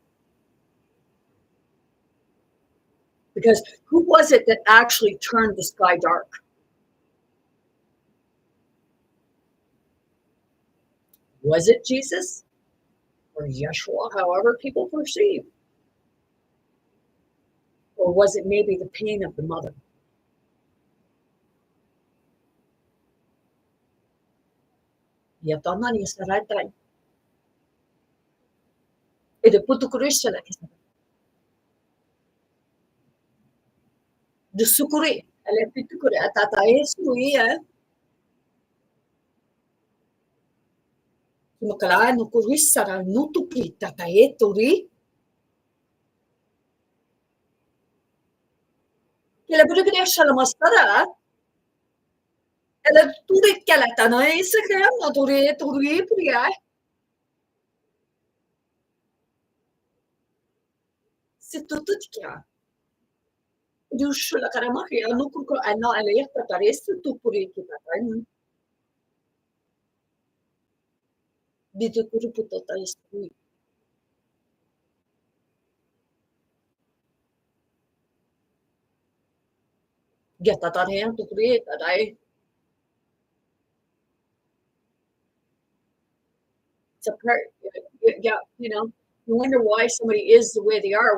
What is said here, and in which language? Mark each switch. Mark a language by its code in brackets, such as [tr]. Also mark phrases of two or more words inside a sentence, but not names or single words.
[en] Because who was it that actually turned the sky dark? Was it Jesus or Yeshua, however people perceive? Or was it maybe the pain of the mother? Yatanani saratai. Ede putukurisha la kisa. De sukuri. Ale pitukuri atata esui. Makala no kurisara nutupi tata eturi. Kela putukurisha la mastara. Ele turit keletana ese krem na turi priya. Sitututka. Dushula karamaki anukuko ano aliyah tataris tupuri kita kan. Dito kuri puto taris. Get tatarihan to create that I. It's a part, yeah, you wonder why somebody is the way they are.